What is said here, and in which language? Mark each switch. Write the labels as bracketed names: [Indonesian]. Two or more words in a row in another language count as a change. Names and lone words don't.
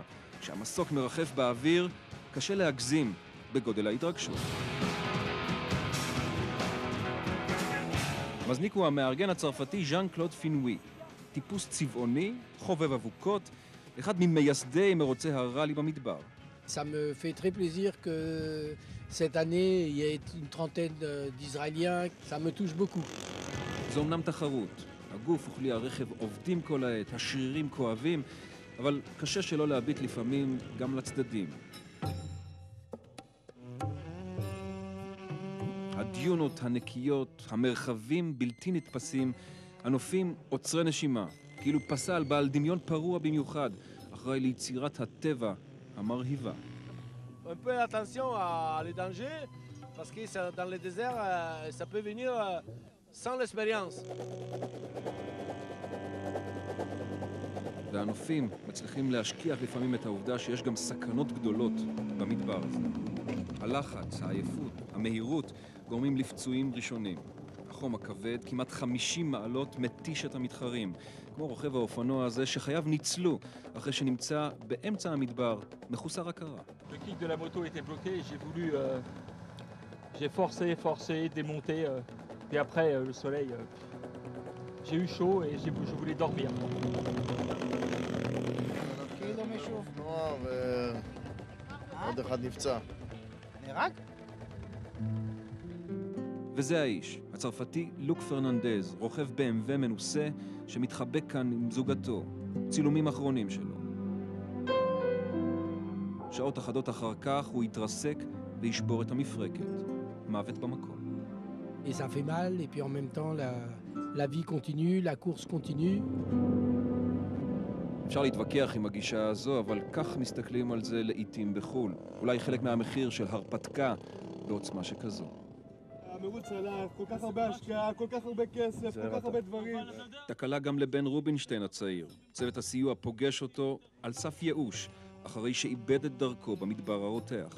[Hebrew] כשהמסוק מרחף באוויר, קשה להגזים בגודל ההתרגשות. מזניק הוא המארגן הצרפתי ז'אן קלוד פינווי. טיפוס צבעוני, חובב אבוקות, אחד ממייסדי מרוצי הרלי במדבר. [French] Ça me fait très plaisir que cette année, il y ait une trentaine d'Israéliens. Ça me touche beaucoup. [Hebrew] זו אמנם תחרות. הגוף וכלי הרכב עובדים כל העת, השרירים כואבים, אבל קשה שלא להביט לפעמים גם לצדדים. הדיונות הנקיות, המרחבים בלתי נתפסים, הנופים עוצרי נשימה, כאילו פסל בעל דמיון פרוע במיוחד, אחראי ליצירת הטבע המרהיבה. [French] Un peu attention à les dangers, parce que dans le désert, ça peut venir sans l'expérience. [Hebrew] והנופים מצליחים להשכיח לפעמים את העובדה שיש גם סכנות גדולות במדבר הזה. הלחץ, העייפות, המהירות גורמים לפצועים ראשונים. החום הכבד, כמעט 50 מעלות, מתיש את המתחרים. כמו רוכב האופנוע הזה שחייו ניצלו אחרי שנמצא באמצע המדבר, מחוסר הכרה. [French] Le kick de la moto était bloqué et j'ai forcé, démonté. Puis après, le soleil, j'ai eu chaud et je voulais dormir. [Hebrew] עוד אחד נפצע. נהרג? וזה האיש, הצרפתי לוק פרננדז, רוכב BMW מנוסה שמתחבק כאן עם זוגתו, צילומים אחרונים שלו. שעות אחדות אחר כך הוא יתרסק וישבור את המפרקת. מוות במקום. [French] Et ça fait mal, et puis en même temps, la vie continue, la course continue. [Hebrew] אפשר להתווכח עם הגישה הזו, אבל כך מסתכלים על זה לעתים בחול. אולי חלק מהמחיר של הרפתקה בעוצמה שכזו. המרוץ הלך, כל כך הרבה השקעה, כל כך הרבה כסף, כל כך הרבה דברים. תקלה גם לבן רובינשטיין הצעיר. צוות הסיוע פוגש אותו על סף ייאוש, אחרי שאיבד את דרכו במדבר הרותח.